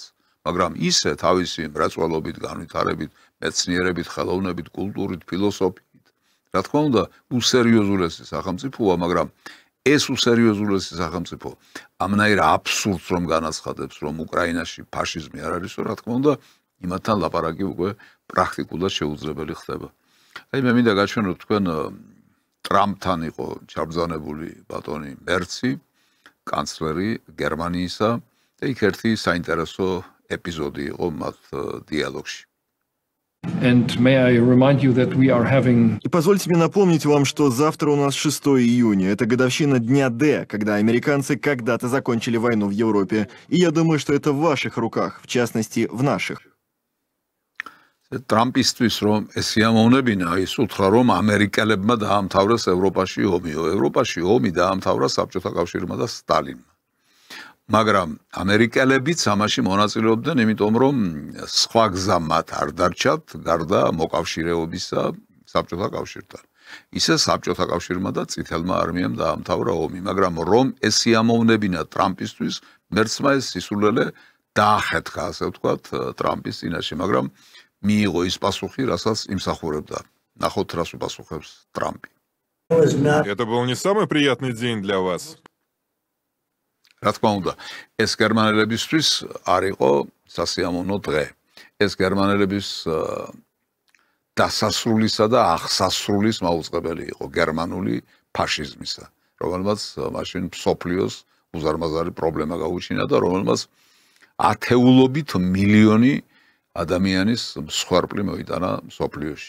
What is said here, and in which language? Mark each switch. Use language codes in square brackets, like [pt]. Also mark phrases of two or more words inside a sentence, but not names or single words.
[ka] მაგრამ ისე თავისი მრეწველობით, განვითარებით, მეცნიერებით, ხელოვნებით, კულტურით, ფილოსოფიით, რა თქმა უნდა, უსერიოზულესი სახელმწიფოა, მაგრამ ეს უსერიოზულესი სახელმწიფო ამნაირ აბსურდს რომ განაცხადებს, რომ უკრაინაში ფაშიზმი არ არისო, რა თქმა უნდა, იმათთან ლაპარაკი უკვე პრაქტიკულად შეუძლებელი ხდება. აი მე მინდა გაჩვენოთ თქვენ ტრამპთან იყო ჩაბრძანებული ბატონი მერცი, კანცლერი გერმანიისა და იქ ერთი საინტერესო ეპიზოდი იყო მათ დიალოგში. [ru] И позвольте мне напомнить вам, что завтра у нас 6 июня. Это годовщина Дня Д, когда американцы когда-то закончили войну в Европе. И я думаю, что это в ваших руках, в частности, в наших. [ka] ტრამპისთვის რომ ეს სიამოვნებინა, ის უთხრა რომ ამერიკელებმა დაამთავრეს ევროპაში ომიო. ევროპაში ომი დაამთავრა საბჭოთა კავშირმა და სტალინმა. მაგრამ ამერიკელებიც ამაში მონაწილეობდნენ, იმიტომ რომ სხვა გზა მათ არ დარჩათ გარდა მოკავშირეობისა საბჭოთა კავშირთან. ისე საბჭოთა კავშირმა და წითელმა არმიამ დაამთავრა ომი, მაგრამ რომ ეს სიამოვნებინა ტრამპისთვის, მერცმა ეს სისულელე დაახეთქა, ასე ვთქვათ, ტრამპის წინაშე, მაგრამ მიიღო ის პასუხი, რასაც იმსახურებდა. ნახოთ, რას უპასუხებს ტრამპი. [ru] Это был не самый приятный день для вас. [ka] რა თქმა უნდა, ეს გერმანელებისთვის არ იყო სასიამოვნო დღე. ეს გერმანელების დასასრულისა და აღსასრულის მაუწყებელი იყო გერმანული ფაშიზმისა, რომელმაც მაშინ მსოფლიოს უზარმაზარი პრობლემა გაუჩინა და რომელმაც ათეულობით მილიონი ადამიანის მსხვერპლი მოიტანა მსოფლიოში.